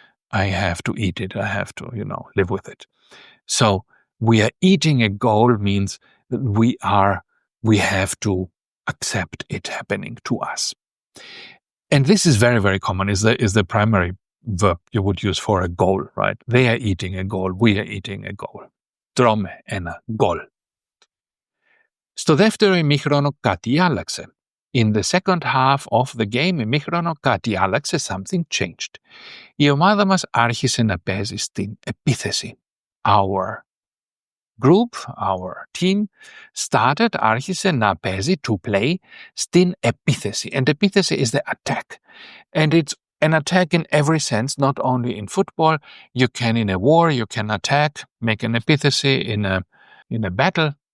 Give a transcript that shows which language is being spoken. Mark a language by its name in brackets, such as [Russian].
[English] I have to eat it. I have to, live with it. So we are eating a goal means that we have to accept it happening to us. And this is very, very common, is the primary verb you would use for a goal, right? They are eating a goal, we are eating a goal. [Greek] Τρώμε ένα goal. Στο δεύτερο ημίχρονο κάτι άλλαξε. [English] In the second half of the game, [Greek] ημίχρονο κάτι άλλαξε, [English] something changed. [Greek] Η ομάδα μας άρχισε να παίζει στην επίθεση. [English] Our group, our team, started, [Greek] άρχισε να παίζει, [English] to play, [Greek] στην επίθεση. [English] And επίθεση is the attack. And it's an attack in every sense, not only in football. You can, in a war, you can attack, make an επίθεση in a battle.